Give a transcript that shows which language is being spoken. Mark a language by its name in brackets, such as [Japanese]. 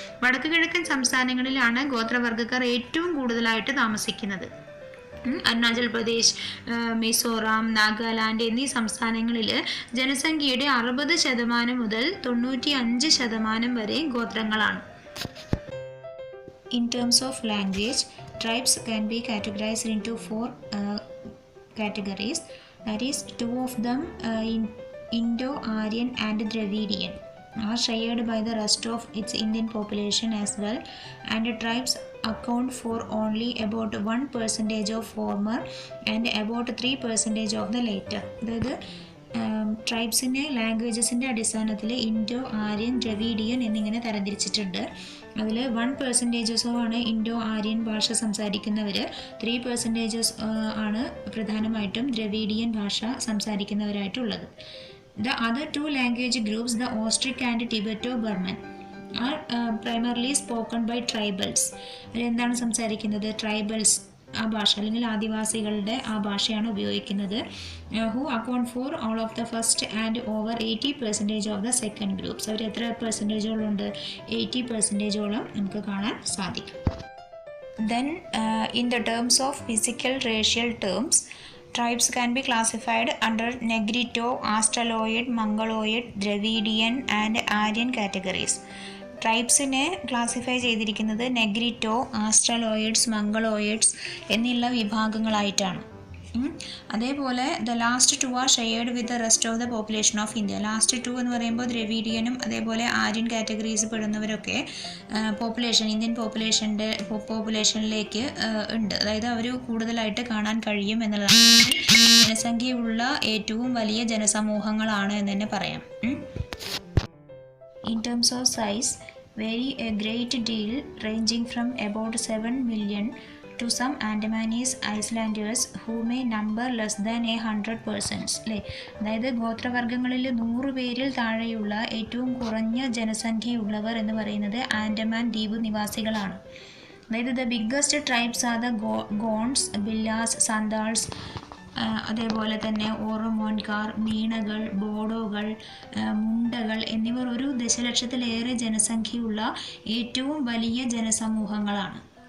[Malayalam] വടക്ക് കിഴക്കൻ സംസ്ഥാനങ്ങളിലാണ് ഗോത്രവർഗ്ഗക്കാർ ഏറ്റവും കൂടുതലായിട്ട് താമസിക്കുന്നത്. അരുണാചൽ പ്രദേശ്, മിസോറാം, നാഗാലാൻഡ് എന്നീ സംസ്ഥാനങ്ങളിൽ ജനസംഖ്യയുടെ 60% മുതൽ 95% വരെ ഗോത്രങ്ങളാണ്. [English] In terms of language, tribes can be categorized into 4 categories. That is, 2 of them Indo-Aryan and Dravidian are shared by the rest of its Indian population as well, and the tribes account for only about 1% of former and about 3% of the later. [Malayalam] അതായത് ട്രൈബ്സിനെ ലാംഗ്വേജസിൻ്റെ അടിസ്ഥാനത്തിൽ Indo Aryan, Dravidian എന്നിങ്ങനെ തരംതിരിച്ചിട്ടുണ്ട്. അതിൽ 1% ആണ് Indo Aryan ഭാഷ സംസാരിക്കുന്നവർ, 3% ആണ് പ്രധാനമായിട്ടും Dravidian ഭാഷ സംസാരിക്കുന്നവരായിട്ടുള്ളത്. [English] The other 2 language groups, the Austric and Tibeto-Burman, are primarily spoken by tribals. [Malayalam] എന്താണ് സംസാരിക്കുന്നത്? ട്രൈബൽസ് ആ ഭാഷ അല്ലെങ്കിൽ ആദിവാസികളുടെ ആ ഭാഷയാണ് ഉപയോഗിക്കുന്നത്. [English] Who account for all of the first and over 80% of the second groups. [Malayalam] അവർ എത്ര പെർസെൻറ്റേജോളമുണ്ട്? 80%ഓളം നമുക്ക് കാണാൻ സാധിക്കും. [English] Then in the terms of physical racial terms, tribes can be classified under Negrito, Australoid, Mongoloid, Dravidian and Aryan categories. [Malayalam] ട്രൈബ്സിനെ classify ചെയ്തിരിക്കുന്നത് Negrito, ആസ്ട്രലോയിഡ്സ്, മംഗളോയിഡ്സ് എന്നുള്ള വിഭാഗങ്ങളായിട്ടാണ്. [English] അതേപോലെ the last 2 are shared with the rest of the population of India. [Malayalam] Last 2 എന്ന് പറയുമ്പോൾ ദ്രവീഡിയനും അതേപോലെ Aryan categories പെടുന്നവരൊക്കെ Indian പോപ്പുലേഷനിലേക്ക് ഉണ്ട്. അതായത് അവർ കൂടുതലായിട്ട് കാണാൻ കഴിയും എന്നുള്ളതാണ്. ജനസംഖ്യയുള്ള ഏറ്റവും വലിയ ജനസമൂഹങ്ങളാണ് എന്ന് തന്നെ പറയാം. [English] In terms of size, vary a great deal, ranging from about 7 million to some Andamanese Islanders who may number less than 100 persons. [Malayalam] അല്ലേ, അതായത് ഗോത്രവർഗ്ഗങ്ങളിൽ 100 പേരിൽ താഴെയുള്ള ഏറ്റവും കുറഞ്ഞ ജനസംഖ്യയുള്ളവർ എന്ന് പറയുന്നത് ആൻഡമാൻ ദ്വീപ് നിവാസികളാണ്. അതായത് [English] the biggest tribes are the [Malayalam] ഗോൺസ്, ബില്ലാസ്, Santhals, അതേപോലെ തന്നെ ഓറമോൻകാർ, മീണകൾ, ബോഡോകൾ, മുണ്ടകൾ എന്നിവർ 1 ദശലക്ഷത്തിലേറെ ജനസംഖ്യയുള്ള ഏറ്റവും വലിയ ജനസമൂഹങ്ങളാണ്.